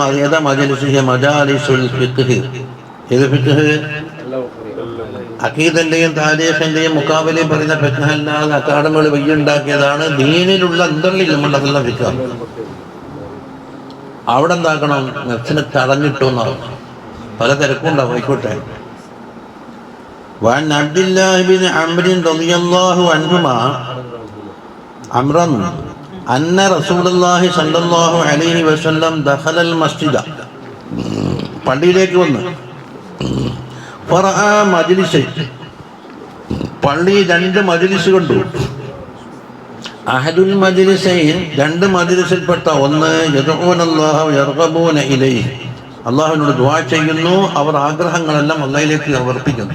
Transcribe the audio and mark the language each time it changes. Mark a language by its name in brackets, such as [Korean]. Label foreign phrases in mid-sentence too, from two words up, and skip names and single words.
[Malayalam] ഏതാ മജലിസ്? [Arabic] مجالس الفقه. [Malayalam] ഏത് ഫിഖ്? അഖീദന്റെയും താരീഖിന്റെയും മുക്കാബിലയും പറയുന്ന ഫിഖ് അല്ലാതെ അക്കാഡമികൾ വയ്യുണ്ടാക്കിയതാണ്. ദീനിലുള്ള എന്തെങ്കിലും അതെല്ലാം ഫിഖ്. അവിടെ എന്താക്കണം? നഫ്സിനെ തടഞ്ഞിട്ടു എന്നാണ്. പല തിരക്കുണ്ടാവും. ആയിക്കോട്ടെ. [Arabic] وعن عبد الله بن عمرو رضي الله عنهما عمرو أن رسول الله صلى الله عليه وسلم دخل المسجد, [Malayalam] പള്ളിയിലേക്ക് വന്നു. [Arabic] فرأى مجلسين, [Malayalam] പള്ളി രണ്ട് മജ്ലിസ് കണ്ടു. [Arabic] أحد المجلسين, [Malayalam] രണ്ട് മജ്ലിസിൽപ്പെട്ട ഒന്ന്, [Arabic] يدعون الله ويرغبون إليه, [Malayalam] അല്ലാഹുവിനോട് ദുആ ചെയ്യുന്നു, അവർ ആഗ്രഹങ്ങളെല്ലാം അല്ലാഹുവിലേക്ക് സമർപ്പിക്കുന്നു.